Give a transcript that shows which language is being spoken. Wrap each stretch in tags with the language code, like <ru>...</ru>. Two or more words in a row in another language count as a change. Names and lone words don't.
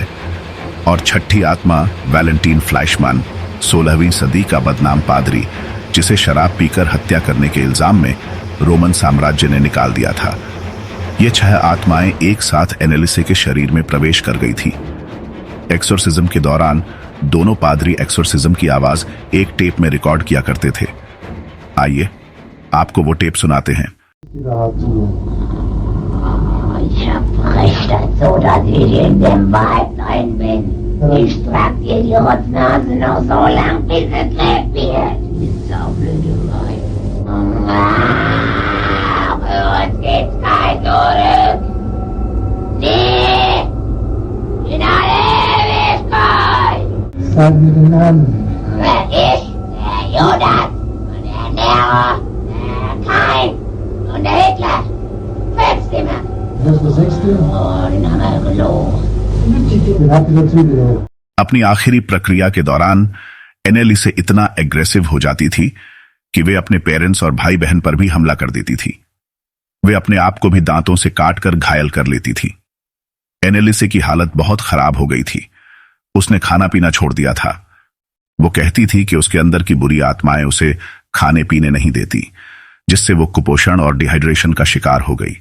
<hi>और 6ठी आत्मा वैलेंटीन फ्लैशमैन, 16वीं सदी का बदनाम पादरी, जिसे शराब पीकर हत्या करने के इल्जाम में रोमन साम्राज्य ने निकाल दिया था। ये 6 आत्माएं एक साथ एनालिसे के शरीर में प्रवेश कर गई थी। एक्सोर्सिज्म के दौरान दोनों पादरी एक्सोर्सिज्म की आवाज एक टेप में रिकॉर्ड किया करते थे। आइए आपको वो टेप सुनाते हैं।</hi> <de>Ich verspreche das so, dass ich in dem Wald rein bin. Ich trag dir die Rotznase noch so lang, bis es lebt wird. Die Saublöderei. Für uns gibt's kein Zurück. Nee! In alle Ewigkeit! Sag mir den Namen. Wer ist der Judas und der Nero, der Kain und der Hitler? Fünfstimme. Das ist der sechste. Oh, den haben wir gelogen. Den habt ihr natürlich auch.</de> <hi>अपनी आखिरी प्रक्रिया के दौरान एनेली से इतना एग्रेसिव हो जाती थी कि वे अपने पेरेंट्स और भाई बहन पर भी हमला कर देती थी। वे अपने आप को भी दांतों से काट कर घायल कर लेती थी। एनेलिसे की हालत बहुत खराब हो गई थी। उसने खाना पीना छोड़ दिया था। वो कहती थी कि उसके अंदर की बुरी आत्माएं उसे खाने पीने नहीं देती, जिससे वो कुपोषण और डिहाइड्रेशन का शिकार हो गई।</hi>